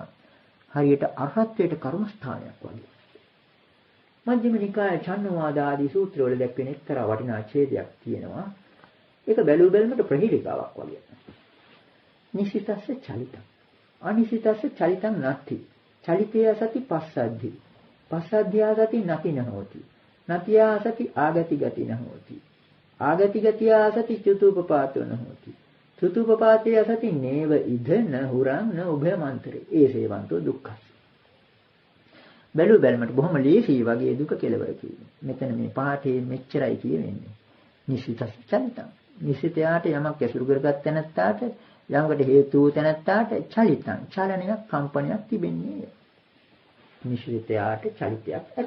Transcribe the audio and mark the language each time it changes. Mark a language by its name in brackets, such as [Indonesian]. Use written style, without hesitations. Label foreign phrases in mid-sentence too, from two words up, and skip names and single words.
[Sinhala] හරියට අරහත්ත්වයට කර්මස්ථානයක් වගේ. මජ්ක්‍ධිම නිකාය චන්නවාද ආදී සූත්‍රවල දැක්වෙන එක්තරා වටිනා ඡේදයක් තියෙනවා. ඒක බැලු බැලමට ප්‍රහේලිකාවක් වගේ. [Pali] නිශ්චිතස්ස චලිතං. අනිශ්චිතස්ස චලිතං නැති. චලිතය සති පස්සද්ධි. පස්සද්ධියා සති නැති නහෝති. නැතියා සති ආගති ගති නහෝති. ආගති ගතියා සති චතුපපාතෝ නහෝති. චතුපපාතය සති නේව ඉද නහුරං න උභයමන්තරේ. ඒසේවන්තෝ දුක්ඛස්. [Sinhala] බැලු බැලමට බොහොම ලේසි වගේ දුක කෙලවර කියන්නේ. මෙතන මේ පාඨයේ මෙච්චරයි කියවෙන්නේ. [Pali] නිශ්චිතස්ස චලිතං. [Sinhala] නිශ්චිතයාට යමක් ඇසුරු කරගත් තැනැත්තාට යමකට හේතු වූ තැනැත්තාට චලිතං චලනයක් කම්පනයක් තිබෙන්නේ. නිශ්චිතයාට චලිතයක් ඇත.